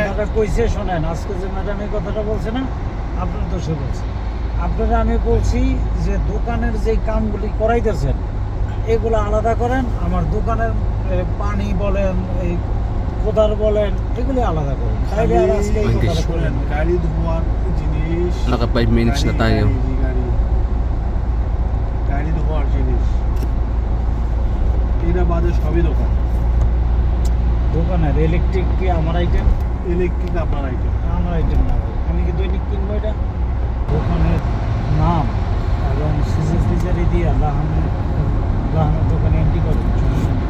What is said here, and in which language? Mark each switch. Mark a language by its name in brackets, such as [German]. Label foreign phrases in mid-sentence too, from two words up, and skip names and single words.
[Bangla] কথাটা কইছে শোনেন, আজকে যে ম্যাডাম এই কথাটা বলছে না, আপনার তো সে বলছে, আপনারা আমি বলছি যে দোকানের যে কামগুলি করাইতেছেন এগুলো আলাদা করেন, আমার দোকানের পানি বলেন, এই কোদাল বলেন, এগুলি আলাদা করেন, তাইলে আর আজকে এই [Filipino] Hindi. [Bangla] কথাটা শোনেন, বলেন। গাড়ি ধোয়ার জিনিস [Filipino] Naka 5 minutes na tayo. [Bangla] গাড়ি ধোয়ার জিনিস এটা বাদে সবই দোকান। দোকানের ইলেকট্রিক কি আমার আইটেম? ইলেকট্রিক আপনার আইটেম। আমার আইটেম না ভাই, আমি কি দৈনিক কিনবো এটা? দোকানের নাম এবং [Arabic] سجل تجاري [Bangla] দিয়ে লাহানের দোকানে এন্ট্রি করেন, সমস্যা নেই।